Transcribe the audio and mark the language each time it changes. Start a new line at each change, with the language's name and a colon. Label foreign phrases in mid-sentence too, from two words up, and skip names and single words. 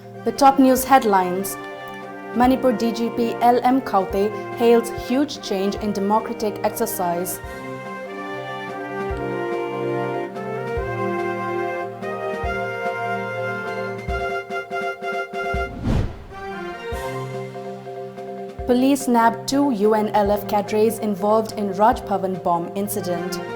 English: The top news headlines. Manipur DGP LM Kaute hails huge change in democratic exercise. Police nabbed 2 UNLF cadres involved in Raj Bhavan bomb incident.